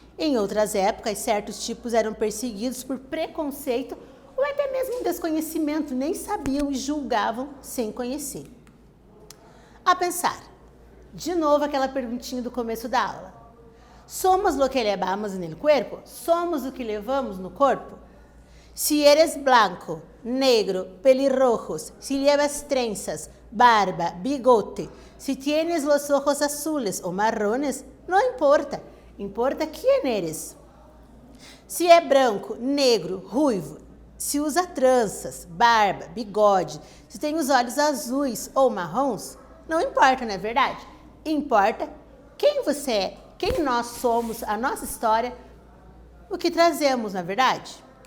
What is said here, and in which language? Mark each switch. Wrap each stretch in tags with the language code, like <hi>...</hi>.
<pt>Em outras épocas, certos tipos eram perseguidos por preconceito ou até mesmo desconhecimento, nem sabiam e julgavam sem conhecer. A pensar, de novo aquela perguntinha do começo da aula. Somos lo que levamos no corpo? Somos o que levamos no corpo?</pt> <es>Si eres blanco, negro, pelirrojos, si llevas trenzas, barba, bigote, si tienes los ojos azules o marrones, no importa.</es> <pt>Importa quem eres. Se é branco, negro, ruivo, se usa tranças, barba, bigode, se tem os olhos azuis ou marrons, não importa, não é verdade? Importa quem você é, quem nós somos, a nossa história, o que trazemos, não é verdade?</pt>